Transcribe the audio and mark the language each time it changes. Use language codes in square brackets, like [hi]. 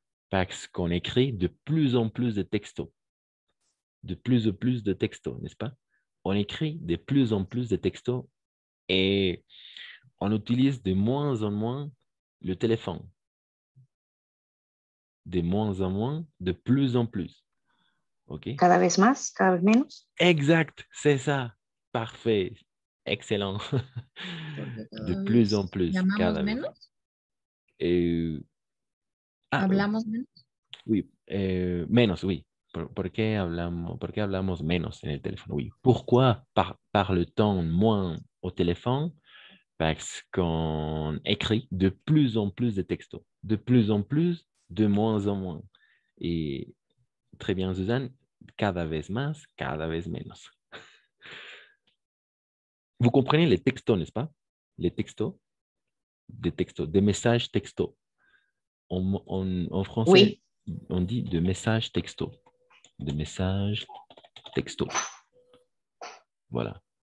[fr] Parce qu'on écrit de plus en plus de textos. De plus en plus de textos, n'est-ce pas? On écrit de plus en plus de textos et on utilise de moins en moins le téléphone. De moins en moins, de plus en plus. OK? [es] Cada vez más, cada vez menos. [fr] Exact, c'est ça. Parfait. Excellent. De plus en plus, [es] Llamamos cada vez. menos. Ah, Hablamos menos. [fr] oui, menos, oui. [es] Por qué hablamos menos en el teléfono? [fr] Oui. Pourquoi parle-t-on moins au téléphone? Parce qu'on écrit de plus en plus de textos. De plus en plus, de moins en moins. Et très bien, Suzanne, [es] cada vez más, cada vez menos. [fr] Vous comprenez les textos, n'est-ce pas? Les textos, des messages textos. En français, Oui. on dit de messages textos. De messages textos. Voilà.